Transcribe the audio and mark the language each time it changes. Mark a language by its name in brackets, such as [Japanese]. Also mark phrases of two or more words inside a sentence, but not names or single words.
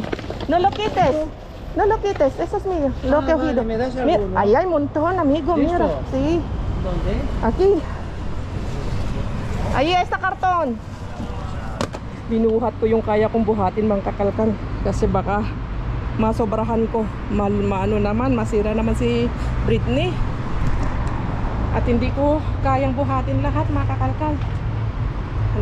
[Spanish] No lo quites. No lo quites. Eso es mío. Lo que he oído. ¿me das Mira, alguno? ahí hay un montón, amigo. Mira. ¿Listo? Sí. ¿Dónde? Aquí. Ahí está karton. [Filipino] Binuhat ko yung kaya kong buhatin mga kakalkal. Kasi baka masobrahan ko. Maano naman, masira naman si Britney. At hindi ko kayang buhatin lahat mga kakalkal.